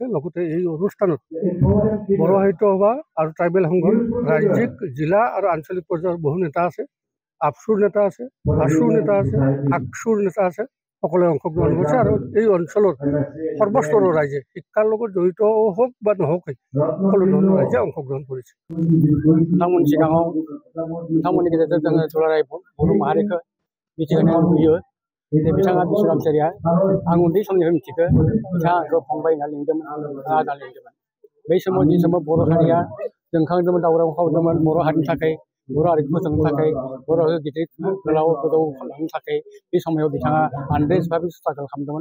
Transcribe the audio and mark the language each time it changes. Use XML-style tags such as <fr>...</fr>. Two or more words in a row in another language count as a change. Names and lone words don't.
<as>লগতে এই অনুষ্ঠানত বড়ো সাহিত্য সভা আৰু ট্ৰাইবেল সংঘৰ ৰাজ্যিক জিলা আৰু আঞ্চলিক পৰ্যায়ৰ বহু নেতা আছে, আপচুৰ নেতা আছে, আচুৰ নেতা আছে, আকচুৰ নেতা আছে, সকলোৱে অংশগ্ৰহণ কৰিছে আৰু এই অঞ্চলৰ সৰ্বস্তৰৰ ৰাইজে শিক্ষাৰ লগত জড়িত হওক বা নহওক সকলো ধৰণৰ ৰাইজে অংশগ্ৰহণ কৰিছে।</as> <brx>नोंथांमोननि सिगाङाव नोंथांमोननि गेजेरजों जोङो दुलाराय बर' माहारिखौ मिथिहोनो लुबैयो जे बिथाङा बिष्णु रामचारिया आं उन्दै समनिफ्राय मिथिगौ बिथाङा आंखौ फंबाय होनना लिंदोंमोन आदा लिंदोंमोन। बै समाव जि समाव बर' हारिया जोंखांदोंमोन दावराव खालामदोंमोन बर' हारिनि थाखाय बर' हारिखौ फोजोबनो थाखाय बर' हारिखौ गिदिर गोलाव गोजौ खालामनो थाखाय बे समाव बिथाङा आन्दायजबाबो स्ट्रागल खालामदोंमोन।</brx>